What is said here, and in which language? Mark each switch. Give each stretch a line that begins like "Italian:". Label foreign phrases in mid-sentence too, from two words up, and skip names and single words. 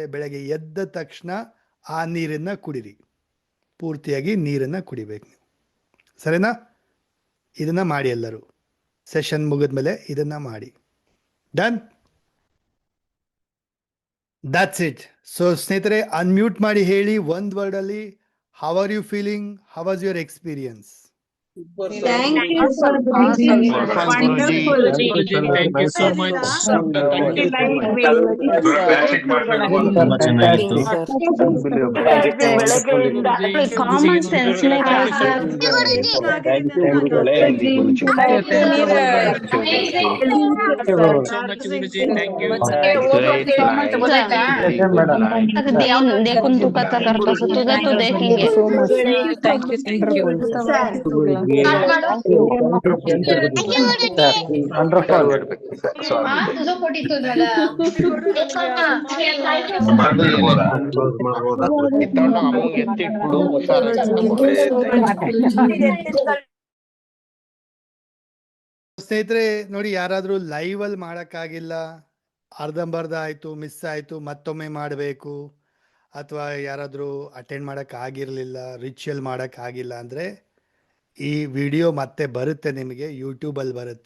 Kannada: ಬೆಳಗ್ಗೆ ಎದ್ದ ತಕ್ಷಣ ಆ ನೀರನ್ನು ಕುಡಿರಿ. ಪೂರ್ತಿಯಾಗಿ ನೀರನ್ನು ಕುಡಿಬೇಕು ನೀವು, ಸರಿನಾ? ಇದನ್ನು ಮಾಡಿ ಎಲ್ಲರೂ. ಸೆಷನ್ ಮುಗಿದ ಮೇಲೆ ಇದನ್ನು ಮಾಡಿ. ಡನ್.
English: that's it.
Kannada: ಸೊ ಸ್ನೇಹಿತರೆ, ಅನ್ಮ್ಯೂಟ್ ಮಾಡಿ ಹೇಳಿ ಒಂದ್ ವರ್ಡ್ ಅಲ್ಲಿ,
English: How are you feeling, how was your experience? Thank you, sir. Awesome, sir. Wonderful. Thank you so much. Very light way.
Kannada: ತುಂಬಾ ಚೆನ್ನಾಗಿತ್ತು. ಬೆಳಗ್ಗೆಯಿಂದ
English: common sense देखो तू कथा करता सो तुझे तो देखेंगे
Kannada: ವಂಡರ್ಫುಲ್. तुझं पोटी तुझ्याला ಸ್ನೇಹಿತರೆ ನೋಡಿ, ಯಾರಾದ್ರೂ ಲೈವ್ ಅಲ್ಲಿ ಮಾಡಕ್ಕಾಗಿಲ್ಲ, ಅರ್ಧಂಬರ್ಧ ಆಯ್ತು, ಮಿಸ್ ಆಯ್ತು, ಮತ್ತೊಮ್ಮೆ ಮಾಡಬೇಕು, ಅಥವಾ ಯಾರಾದ್ರೂ ಅಟೆಂಡ್ ಮಾಡಕ್ ಆಗಿರ್ಲಿಲ್ಲ, ರಿಚುವಲ್ ಮಾಡಕ್ ಆಗಿಲ್ಲ ಅಂದ್ರೆ ಈ ವಿಡಿಯೋ ಮತ್ತೆ ಬರುತ್ತೆ, ನಿಮಗೆ ಯೂಟ್ಯೂಬಲ್ಲಿ ಬರುತ್ತೆ.